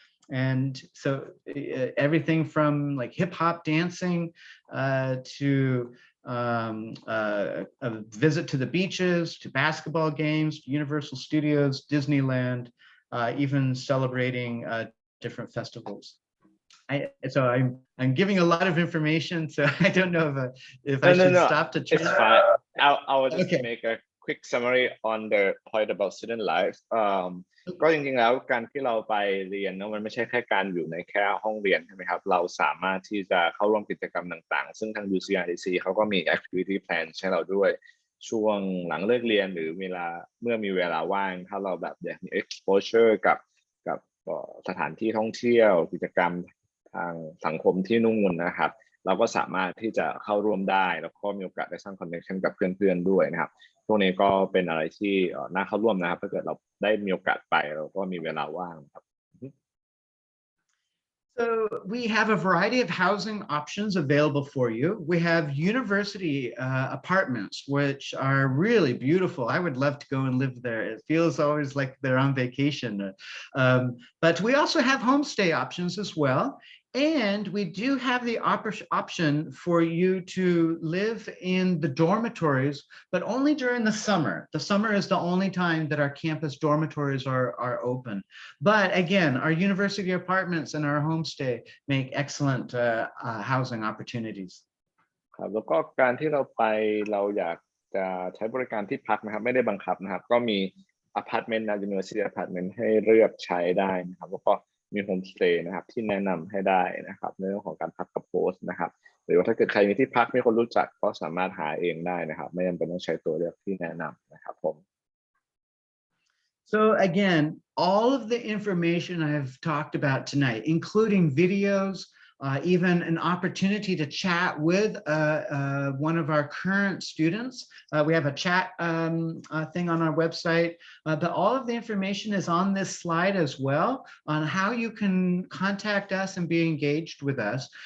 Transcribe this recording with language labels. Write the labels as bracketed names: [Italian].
[English] And so everything from like hip hop dancing to a visit to the beaches, to basketball games, Universal Studios, Disneyland, even celebrating different festivals. So I'm giving a lot of information, so I don't know if I should stop to try. It's fine. I will just make a quick summary on the point about student life. [Thai] ก็จริงๆแล้วการที่เราไปเรียนเนาะมันไม่ใช่แค่การอยู่ในแค่ห้องเรียนใช่ไหมครับเราสามารถที่จะเข้าร่วมกิจกรรมต่างๆซึ่งทาง UCI DCE เขาก็มี activity plan ให้เราด้วยช่วงหลังเลิกเรียนหรือเมื่อมีเวลาว่างถ้าเราแบบอยากมี exposure กับ สถานที่ท่องเที่ยวกิจกรรมทางสังคมที่นู่นนะครับเราก็สามารถที่จะเข้าร่วมได้แล้วก็มีโอกาสได้สร้าง connection กับเพื่อนๆด้วยนะครับพวกนี้ก็เป็นอะไรที่น่าเข้าร่วมนะครับถ้าเกิดเราได้มีโอกาสไปเราก็มีเวลาว่างครับ [English] So we have a variety of housing options available for you. We have university apartments, which are really beautiful. I would love to go and live there. It feels always like they're on vacation. But we also have homestay options as well. And we do have the option for you to live in the dormitories, but only during the summer. The summer is the only time that our campus dormitories are open. But again, our university apartments and our homestay make excellent housing opportunities. [Thai] ครับแล้วก็การที่เราไปเราอยากจะใช้บริการที่พักนะครับไม่ได้บังคับนะครับก็มีอพาร์ตเมนต์นะ University Apartment ให้เลือกใช้ได้นะครับแล้วก็มีโฮมสเตย์นะครับที่แนะนำให้ได้นะครับในเรื่องของการพักกับโฮสต์นะครับหรือว่าถ้าเกิดใครมีที่พักมีคนรู้จักก็สามารถหาเองได้นะครับไม่จำเป็นต้องใช้ตัวเลือกที่แนะนำนะครับผม [English] So again, all of the information I've talked about tonight, including videos, even an opportunity to chat with one of our current students. We have a chat thing on our website, but all of the information is on this slide as well on how you can contact us and be engaged with us.